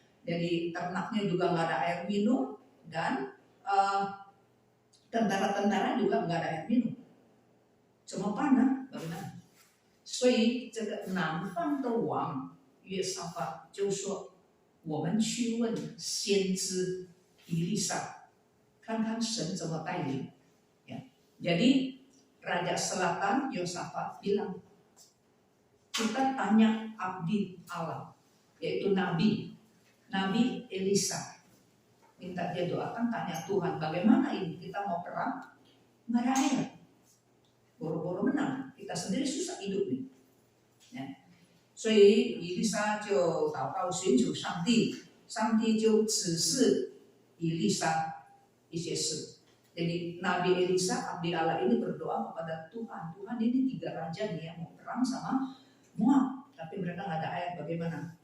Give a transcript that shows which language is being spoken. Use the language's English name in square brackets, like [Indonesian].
[Indonesian] Jadi ternaknya juga nggak ada air minum, dan tentara-tentara juga nggak ada air minum, cuma panah. Bagaimana? [Chinese] 所以这个南方的王约沙法就说：“我们去问先知以利沙，看看神怎么带领。” [Indonesian] Ya. Jadi Raja Selatan Yosafat bilang, kita tanya abdi Allah, yaitu Nabi Elisa. Minta dia doakan, tanya Tuhan, bagaimana ini kita mau perang, nggak ada air, boro-boro menang, kita sendiri susah hidup nih. Ya. [Chinese] 所以以利沙就祷告寻求上帝，上帝就指示以利沙一些事。 [Indonesian] Jadi Nabi Elisa, abdi Allah ini berdoa kepada Tuhan, Tuhan ini 3 raja nih yang mau perang sama Moab, tapi mereka nggak ada air, bagaimana?